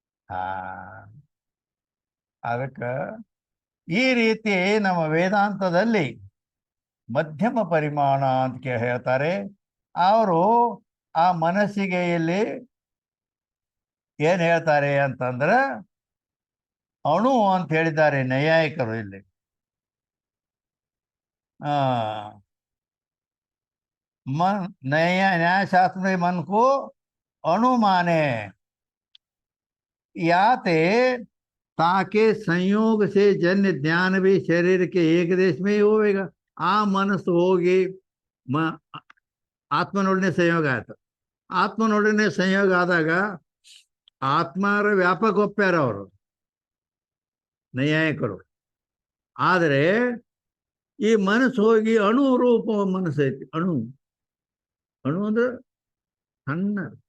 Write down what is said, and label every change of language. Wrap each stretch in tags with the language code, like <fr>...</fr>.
<kn>ಹಾ, ಅದಕ್ಕೆ ಈ ರೀತಿ ನಮ್ಮ ವೇದಾಂತದಲ್ಲಿ ಮಧ್ಯಮ ಪರಿಮಾಣ ಅಂತ ಹೇಳ್ತಾರೆ. ಅವರು ಆ ಮನಸ್ಸಿಗೆ ಇಲ್ಲಿ ಏನ್ ಹೇಳ್ತಾರೆ ಅಂತಂದ್ರೆ ಅಣು ಅಂತ ಹೇಳಿದ್ದಾರೆ ನೈಯಾಯಿಕರು. ಇಲ್ಲಿ</kn> <hi>न्यायशास्त्र में मन को अणु माने याते, ताके संयोग से जन्य ज्ञान भी शरीर के एक देश में ही होगा.</hi> <kn>ಆ ಮನಸ್ಸು ಹೋಗಿ ಆತ್ಮನೊಡನೆ ಸಂಯೋಗ ಆಯ್ತು. ಆತ್ಮನೊಡನೆ ಸಂಯೋಗ ಆದಾಗ ಆತ್ಮರ ವ್ಯಾಪಕ ಒಪ್ಪ್ಯಾರ ಅವರು ನೈಯಾಯಿಕರು. ಆದರೆ ಈ ಮನಸ್ಸು ಹೋಗಿ ಅಣು ರೂಪ ಮನಸ್ಸು ಐತಿ. ಅಣು ಅಂದ್ರೆ ಸಣ್ಣ.</kn>